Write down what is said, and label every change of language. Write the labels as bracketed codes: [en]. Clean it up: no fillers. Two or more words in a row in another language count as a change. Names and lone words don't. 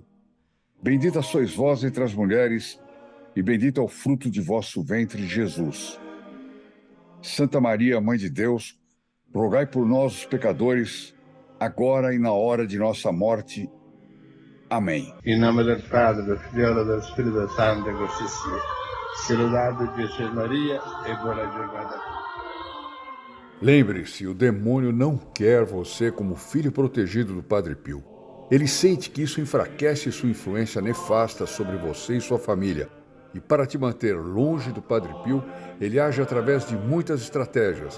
[pt] Bendita sois vós entre as mulheres, e bendito é o fruto de vosso ventre, Jesus. Santa Maria, Mãe de Deus, rogai por nós, os pecadores, agora e na hora de nossa morte. Amém. Em nome do Padre, do Filho e do Espírito Santo, [it] così sia. Se lodate Gesù Maria e buona giornata. [pt] Lembre-se, o demônio não quer você como filho protegido do Padre Pio. Ele sente que isso enfraquece sua influência nefasta sobre você e sua família. E para te manter longe do Padre Pio, ele age através de muitas estratégias.